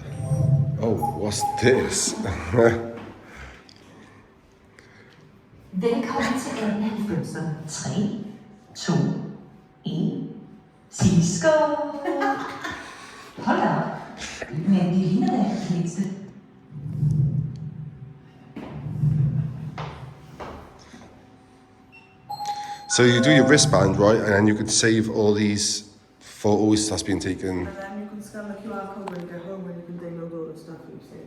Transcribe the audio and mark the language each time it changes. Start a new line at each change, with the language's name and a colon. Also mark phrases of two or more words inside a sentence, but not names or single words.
English: Oh, what's this?
Danish: Velkommen til 1890'er. 3, 2, 1. Sig skål! Hold da op. Men det ligner da det mindste.
English: So you do your wristband, right? And then you can save all these photos that's been taken. And then you can scan the QR code when you get home and you can download all the stuff you see.